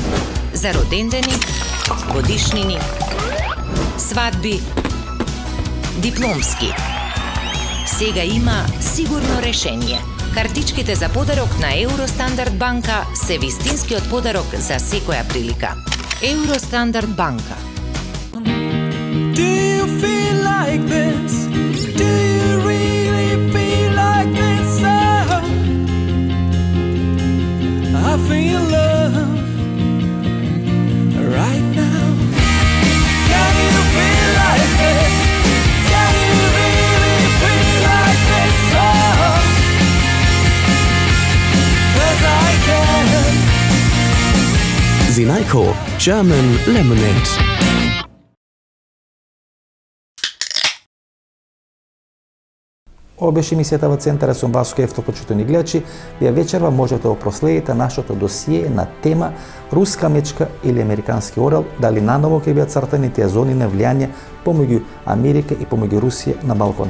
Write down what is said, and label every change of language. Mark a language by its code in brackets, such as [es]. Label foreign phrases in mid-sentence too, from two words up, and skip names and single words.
[mk] За родендени, годишнини, свадби, дипломски. Сега има сигурно решение. Картичките за подарок на Евростандард банка се вистинскиот подарок за секоја прилика. Евростандард банка. [en] Do you feel like this? Do you really feel like this? Oh, I feel love right now. Can you feel like this? Can you really feel like this? Oh, 'cause I can. Zinajko German Lemonade. [mk] Ова беше емисијата во Центар сум Васко Ефто, почитувани гледачи. Вие вечерва можете да проследите нашето досие на тема руска мечка или американски орел, дали наново ќе бидат цртани тие зони на влијание помеѓу Америка и помеѓу Русија на Балкан.